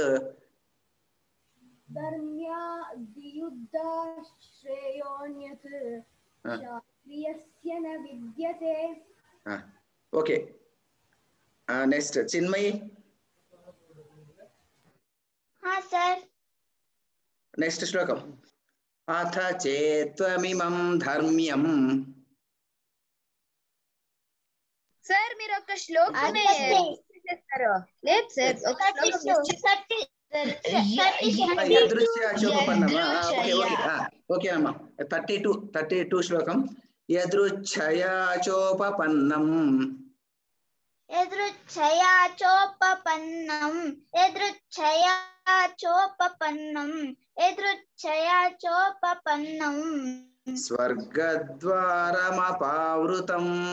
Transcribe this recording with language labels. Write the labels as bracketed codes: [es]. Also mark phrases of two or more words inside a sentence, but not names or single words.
[sa] धर्म्याद्युद्धश्रेयोन्यत् शास्त्रीयस्य न विद्यते. [en] Okay. Next, Chinmay. [hi] हाँ सर. [en] Next श्लोकम. [sa] अथ चेत्त्वमिमं धर्म्यं. [te] సార్ మీరు ఒక శ్లోకమే చేస్తారు లేదు సార్ ఒక శ్లోకం యదృచ్ఛయాచోపపన్నమా ఓకే అమ్మా 32 శ్లోకం [sa] యదృచ్ఛయాచోపపన్నం స్వర్గద్వారమపావృతం